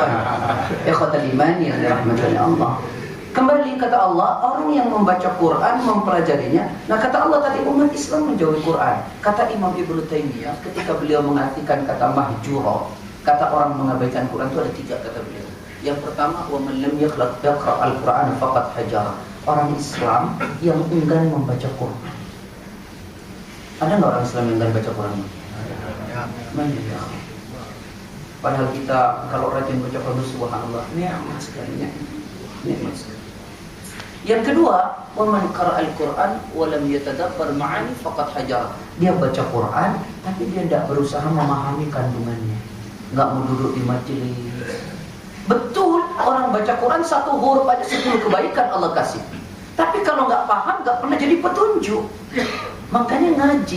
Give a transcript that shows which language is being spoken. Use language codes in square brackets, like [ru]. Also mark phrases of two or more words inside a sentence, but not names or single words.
[ar] إخوة الإيمان [id] yang dirahmati Allah. Kembali kata Allah, orang yang membaca Quran, mempelajarinya. Nah kata Allah tadi, umat Islam menjauhi Quran. Kata Imam Ibnu Taimiyah ketika beliau mengartikan kata mahjura, kata orang mengabaikan Quran itu ada 3 kata beliau. Yang pertama, [ar] ومن لم يقرأ القرآن فقد هجر. [id] Orang Islam yang enggan membaca Quran. Ada nggak orang Islam yang enggan baca Quran? Banyak. Padahal kita kalau rajin baca Quran, subhanallah, nikmat sekali. Nikmat sekali. Yang kedua, [ar] ومن قرأ القرآن ولم يتدبر معاني فقد هجر. [id] Dia baca Quran tapi dia tidak berusaha memahami kandungannya. Enggak mau duduk di majelis. Betul, orang baca Quran 1 huruf aja 10 kebaikan Allah kasih. Tapi kalau nggak paham, nggak pernah jadi petunjuk. Makanya ngaji.